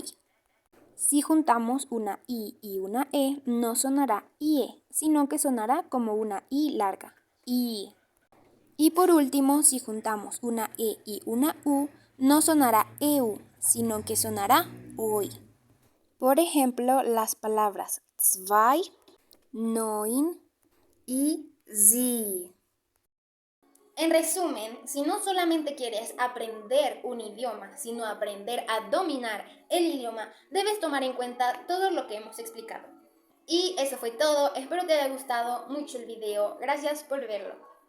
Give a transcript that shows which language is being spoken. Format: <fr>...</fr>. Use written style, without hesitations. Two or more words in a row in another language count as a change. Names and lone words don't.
<es>Si juntamos una I y una E, no sonará IE, sino que sonará como una I larga, I. Y por último, si juntamos una E y una U, no sonará EU, sino que sonará OI. Por ejemplo, las palabras zwei, neun y Sie. En resumen, si no solamente quieres aprender un idioma, sino aprender a dominar el idioma, debes tomar en cuenta todo lo que hemos explicado. Y eso fue todo, espero te haya gustado mucho el video, gracias por verlo.</es>